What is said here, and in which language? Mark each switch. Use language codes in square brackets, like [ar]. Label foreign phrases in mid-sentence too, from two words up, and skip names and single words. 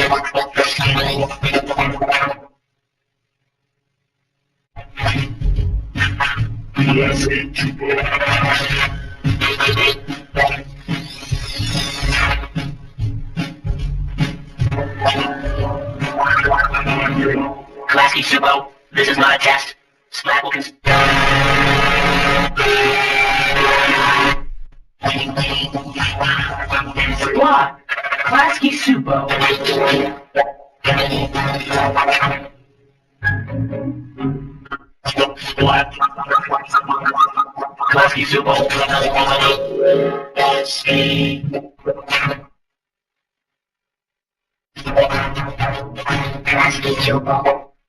[en] Klasky Chupo. Klasky Supo, this is not a test. Splat will Splat Klasky Supo. Splat Klasky Supo. Klasky Supo.